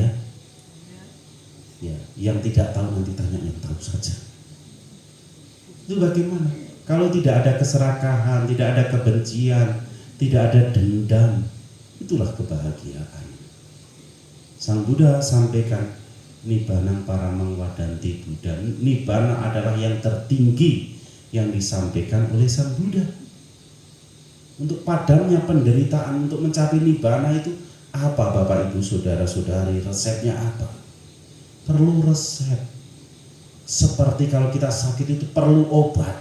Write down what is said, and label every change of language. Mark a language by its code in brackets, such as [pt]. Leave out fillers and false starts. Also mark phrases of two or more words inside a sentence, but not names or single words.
[id] Ya, yang tidak tahu nanti tanya yang tahu saja. Itu bagaimana? Kalau tidak ada keserakahan, tidak ada kebencian, tidak ada dendam, itulah kebahagiaan. Sang Buddha sampaikan [pi] Nibbana paramang wadanti Buddha. [id] Nibbana adalah yang tertinggi yang disampaikan oleh Sang Buddha. Untuk padamnya penderitaan, untuk mencapai Nibbana itu apa Bapak Ibu Saudara-saudari? Resepnya apa? Perlu resep. Seperti kalau kita sakit itu perlu obat.